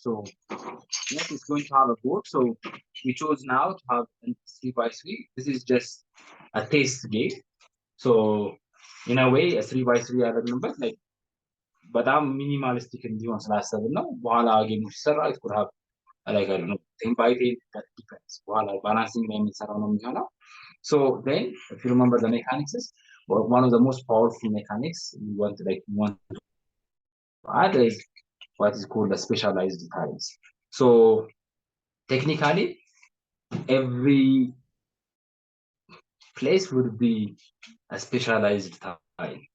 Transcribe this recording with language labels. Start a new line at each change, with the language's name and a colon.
English: So next is going to have a board. So we chose now to have a 3x3. This is just a taste game. So in a way a 3x3
Amharic: ያደረግንበት like በጣም ሚኒማሊስቲክ እንዲሆን ስላሰብን ነው። በኋላ ጌሞች ሲሰራ
English: it could have like I don't know 10x10, that depends.
Amharic: በኋላ ባላንሲንግ ላይ የምንሰራው ነው የሚሆነው.
English: So then if you remember the mechanics is one of the most powerful mechanics we want to add is what is called the specialized tiles. So technically every place would be a specialized tile.